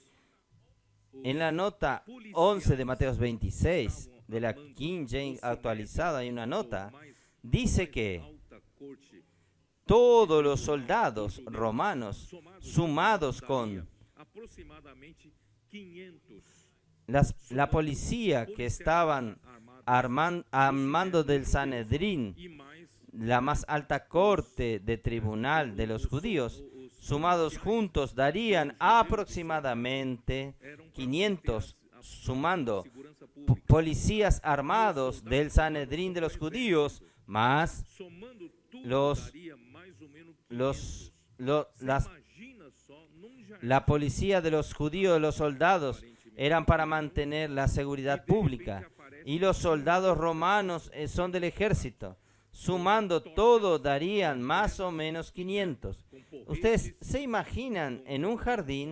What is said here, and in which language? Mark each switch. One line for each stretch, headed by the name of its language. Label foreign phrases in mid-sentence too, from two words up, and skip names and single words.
Spanish: En la nota 11 de Mateo 26, de la King James actualizada, hay una nota, dice que alta corte todos los soldados romanos, sumados con aproximadamente 500 la policía que estaban al mando del Sanedrín,
Portuguese: e mais
Spanish: la más alta corte de tribunal de los judíos, sumados juntos darían aproximadamente 500, sumando
Portuguese: segurança pública,
Spanish: policías armados del Sanedrín de los judíos, más
Portuguese: somando tudo
Spanish: los-
Portuguese: daria mais ou menos 500.
Spanish: las
Portuguese: Imagina só num jardim
Spanish: la policía de los judíos, los soldados, eran para mantener la seguridad pública. Y los soldados romanos son del ejército. Sumando todo darían más o menos 500. Ustedes se imaginan en un jardín